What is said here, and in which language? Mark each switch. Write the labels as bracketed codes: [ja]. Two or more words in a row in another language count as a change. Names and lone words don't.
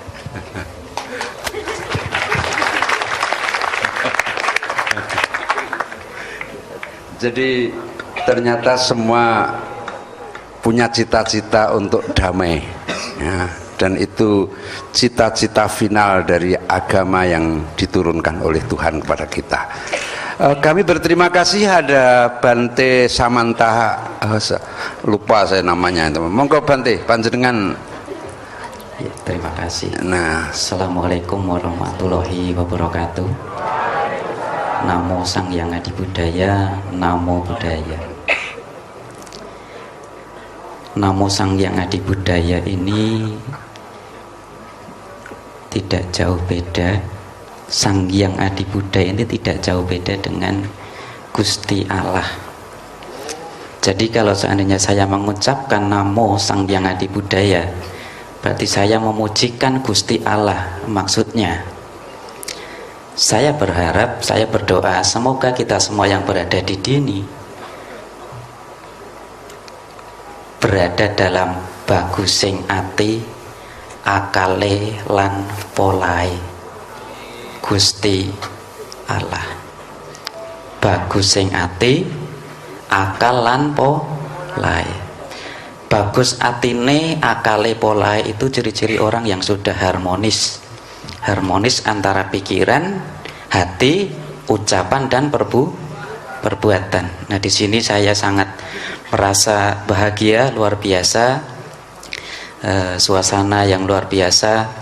[id] Jadi ternyata semua punya cita-cita untuk damai ya, dan itu cita-cita final dari agama yang diturunkan oleh Tuhan kepada kita. Kami berterima kasih ada Bante Samanta, lupa saya namanya itu. [jv] Monggo Bante, panjenengan. [id] Ya, terima kasih. Nah, [ar] Assalamualaikum warahmatullahi wabarakatuh. [pi] Namo Sang Hyang Adi Budaya, Namo Buddhaya. [id] Namo Sang Hyang Adi Budaya ini tidak jauh beda. Sang Hyang Adi Budaya ini tidak jauh beda dengan Gusti Allah. Jadi kalau seandainya saya mengucapkan Namo Sang Hyang Adi Budaya, berarti saya memujikan Gusti Allah. Maksudnya saya berharap, saya berdoa semoga kita semua yang berada di sini berada dalam [jv] bagusing ati, akale lan polai [id] Gusti Allah. [jv] Bagus sing ati, akal lan polai. Bagus atine, akale polai [id] itu ciri-ciri orang yang sudah harmonis. harmonis antara pikiran, hati, ucapan dan perbuatan. Nah, di sini saya sangat merasa bahagia luar biasa, suasana yang luar biasa.